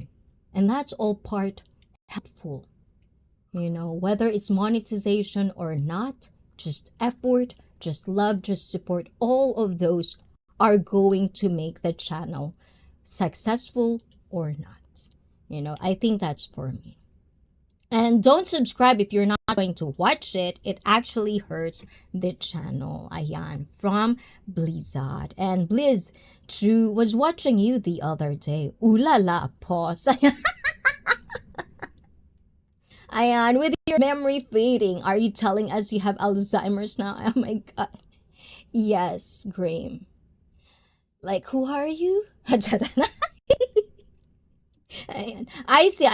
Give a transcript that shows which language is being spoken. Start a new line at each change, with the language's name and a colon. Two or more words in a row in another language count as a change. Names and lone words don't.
English: And that's all part helpful. Whether it's monetization or not, just effort, just love, just support, all of those are going to make the channel successful or not. I think that's for me. And don't subscribe if you're not going to watch it. It actually hurts the channel. Ayan, from Blizzard. And Blizz, True was watching you the other day. Ooh la la, pause. Ayan, with your memory fading, are you telling us you have Alzheimer's now? Oh my god. Yes, Graham. Like, who are you? Ayan. I see.